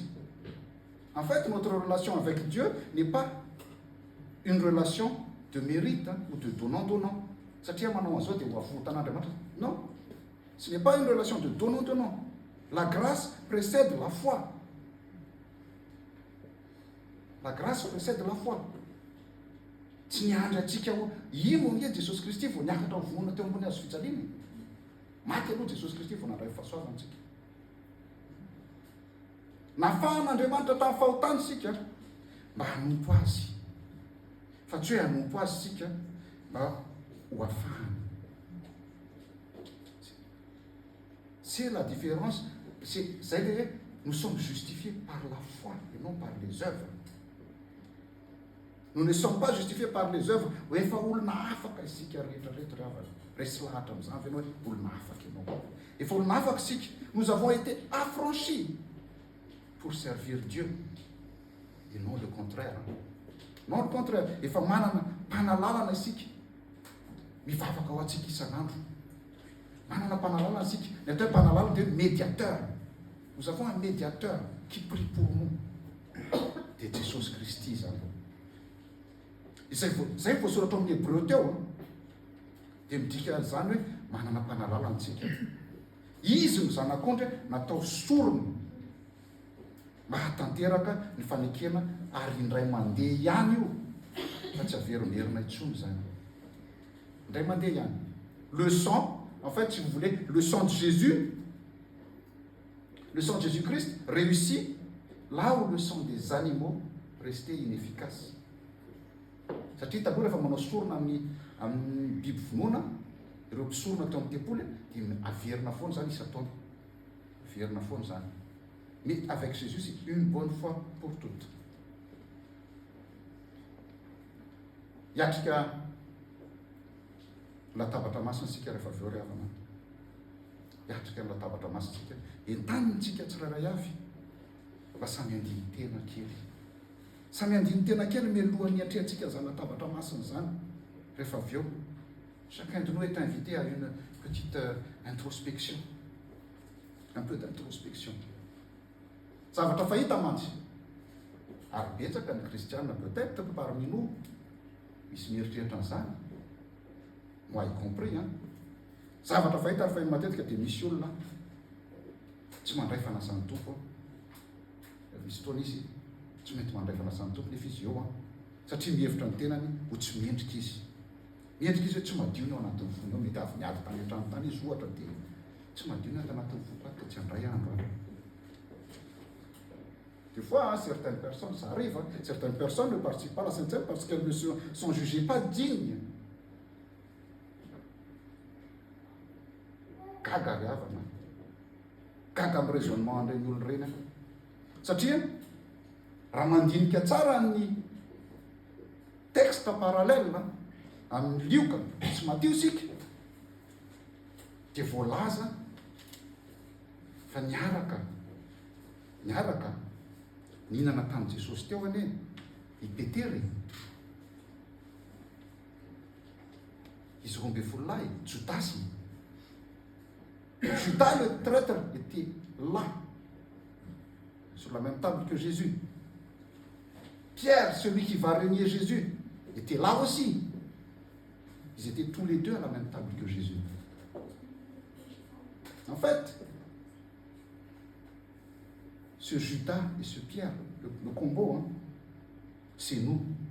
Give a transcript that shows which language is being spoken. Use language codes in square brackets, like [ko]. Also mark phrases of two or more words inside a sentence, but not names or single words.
[fr] En fait, notre relation avec Dieu n'est pas une relation de mérite ou de donnant-donnant. Non, ce n'est pas une relation de donnant-donnant. La grâce précède la foi. La grâce précède la foi. [mg] Tsy niandry antsika ho ino nge Jesosy Kristy vao niakatra ho vonona teo ambony hazo fijaliana. Maty aloha Jesosy Kristy vao nandray fahasoavantsika. Nafahan'Andriamanitra tamin'ny fahotany sika mba hanompo azy. Fa tsy hoe hanompo azy sika mba ho afahany. [fr] C'est la différence. C'est-à-dire, nous sommes justifiés par la foi et non par les œuvres. Nous ne sommes pas justifiés par les œuvres. [mg] resy lahatra amin'izany ve hoe olona afaka ianao. Efa olona afaka isika, [fr] nous avons été affranchis pour servir Dieu. Et non le contraire. Non le contraire. [mg] Efa manana mpanalalana isika. Mivavaka ho antsika isan'andro. Manana mpanalalana isika. Ny atao mpanalalana dia médiateur. [fr] Nous avons un médiateur qui prie pour nous. [mg] Dia Jesosy Kristy zany. Izay voasoratra amin'ny Hébreu teo dia midika zany hoe manana mpanalalana antsika. Izy ny zanak'ondry natao sorona mba hatanteraka ny fanekena ary indray mandeha ihany io. Fa tsy averin'herina intsony zany. Indray mandeha ihany. [fr] Le sang, en fait, si vous voulez, le sang de Jésus, le sang de Jésus-Christ réussit là où le sang des animaux restait inefficace. [mg] Satria taloha rehefa manao sorona amin'ny biby vonoina, ireo mpisorona teo amin'ny tempoly dia averina foana zany isan-taona. Averina foana zany. [fr] Mais avec Jésus, c'est une bonne fois pour toutes. [mg] Hiatrika latabatra masina sika rehefa avy eo ry havana. Hiatrika ny latabatra masina sika. Entanitsika tsirairay avy. Mba samy andiny tena kely. Samy andiny tena kely mialohan'ny atrehantsika zany latabatra masina zany. Rehefa avy eo, [fr] chacun de nous est invité à une petite introspection. Un peu d'introspection. [mg] Zavatra fahita mantsy. Ary betsaka ny kristianina [fr] peut-être parmi nous [mg] misy mieritreritra an'izany. [fr] Moi y compris, hein. [mg] Zavatra fahita ary fahiny matetika dia misy olona tsy mandray fanasany tompo. Misy fotoana izy tsy mety mandray fanasany tompo nefa izy eo satria mihevitra ny tenany ho tsy miendrika izy. Miendrika izy hoe tsy madio ny ao anatin'ny vony, mety avy niady tany an-trano tany izy ohatra dia tsy madio ny ao anatin'ny vony, tsy andray andro. [fr] Des fois, certaines personnes, ça arrive, certaines personnes ne participent pas à la Sainte Seine parce qu'elles ne sont jugées pas dignes. [mg] Gaga ry havana. Gaga amin'ny raisonnement an'ireny olona ireny. Satria raha mandinika tsara ny [fr] texte parallèle [mg] amin'ny lioka tsy madio sika dia voalaza fa niaraka nihinana tamin'i Jesosy teo anie i Petera, izy roa ambin'ny folo lahy, Judasy. [fr] Judas le traître était là sur la même table que Jésus. Pierre, celui qui va renier Jésus, était là aussi. Ils étaient tous les deux à la même table que Jésus. En fait, ce Judas et ce Pierre, le combo, c'est nous.